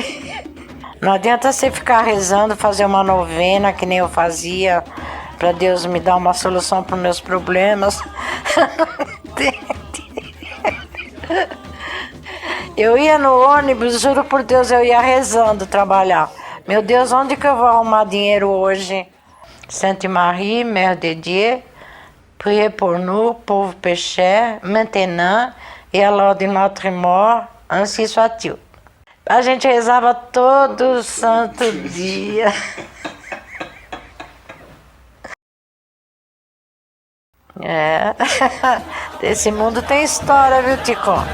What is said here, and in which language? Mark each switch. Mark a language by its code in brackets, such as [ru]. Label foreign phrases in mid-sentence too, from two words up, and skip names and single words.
[pt] Não adianta você ficar rezando, fazer uma novena que nem eu fazia, para Deus me dar uma solução para os meus problemas. Eu ia no ônibus, juro por Deus, eu ia rezando trabalhar. Meu Deus, onde que eu vou arrumar dinheiro hoje? [fr] Sainte Marie, Mère de Dieu, priez pour nous, pauvres pécheurs, maintenant et à l'heure de notre mort, ainsi soit-il. [pt] A gente rezava todo santo dia. É, esse mundo tem história, viu, Tico?